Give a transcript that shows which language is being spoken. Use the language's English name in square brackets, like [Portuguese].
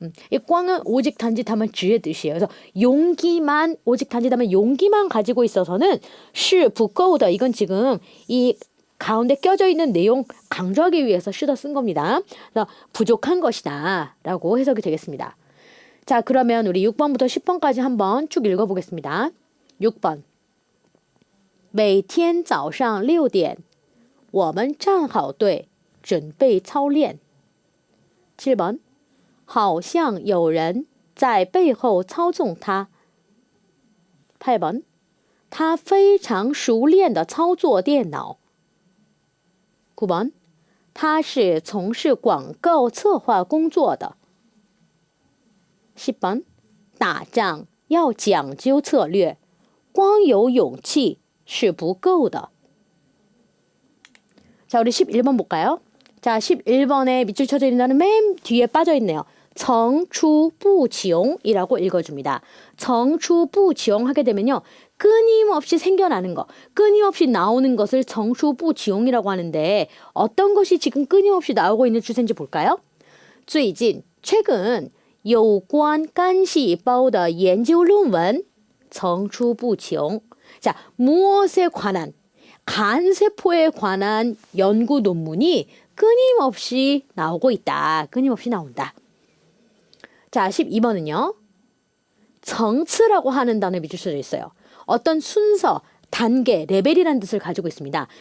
[Korean] 이 꽝은 오직, 단지, 다만, 쥐의 뜻이에요. 그래서 용기만, 오직, 단지, 다만, 용기만 가지고 있어서는 시, 부꺼우다. 이건 지금 이 가운데 껴져 있는 내용 강조하기 위해서 쓰다 쓴 겁니다. 그래서 부족한 것이다 라고 해석이 되겠습니다. 자, 그러면 우리 6번부터 10번까지 한번 쭉 읽어보겠습니다. [Chinese] 6번 每天早上6点我们站好队准备操练 7번 好像有人在背后操纵他 8번 他非常熟练地操作电脑 9번 他是从事广告策划工作的 10번 打仗要讲究策略光有勇气是不够的. [Korean] 자, 우리 11번 볼까요? 자, 11번에 밑줄 쳐져 있는 단어는 맨 뒤에 빠져 있네요. 정추부지용이라고 읽어줍니다. 정추부지용 하게 되면요. 끊임없이 생겨나는 거, 끊임없이 나오는 것을 정추부지용이라고 하는데 어떤 것이 지금 끊임없이 나오고 있는 추세인지 볼까요? 最近, 최근 [Chinese] 有关干细胞的研究论文 [Korean] 정추부지용. 자, 무엇에 관한, 간세포에 관한 연구 논문이 끊임없이 나오고 있다. 끊임없이 나온다. 자, 12번은요. 정치라고 하는 단어에 밑줄 쳐져 있어요. 어떤 순서, 단계, 레벨이라는 뜻을 가지고 있습니다.